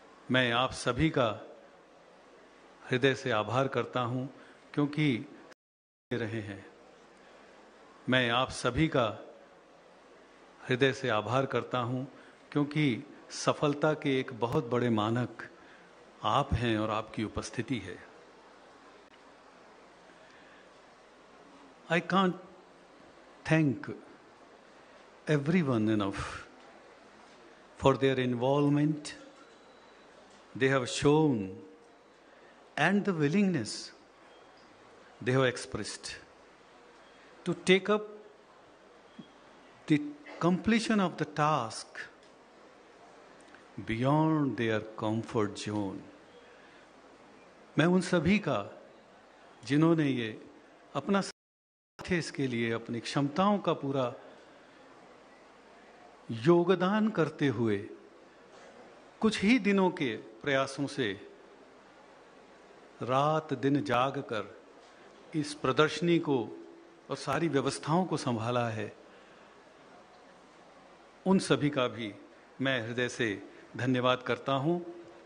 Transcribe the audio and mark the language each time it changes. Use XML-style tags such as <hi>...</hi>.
<hi>मैं आप सभी का हृदय से आभार करता हूँ क्योंकि ले रहे हैं। मैं आप सभी का हृदय से आभार करता हूँ क्योंकि सफलता के एक बहुत बड़े मानक आप हैं और आपकी उपस्थिति है।</hi> <en>I can't thank everyone enough for their involvement they have shown and the willingness they have expressed to take up the completion of the task beyond their comfort zone.</en> <hi>मैं उन सभी का जिन्होंने ये अपना इसके लिए अपनी क्षमताओं का पूरा योगदान करते हुए कुछ ही दिनों के प्रयासों से रात दिन जाग कर इस प्रदर्शनी को और सारी व्यवस्थाओं को संभाला है, उन सभी का भी मैं हृदय से धन्यवाद करता हूं।</hi>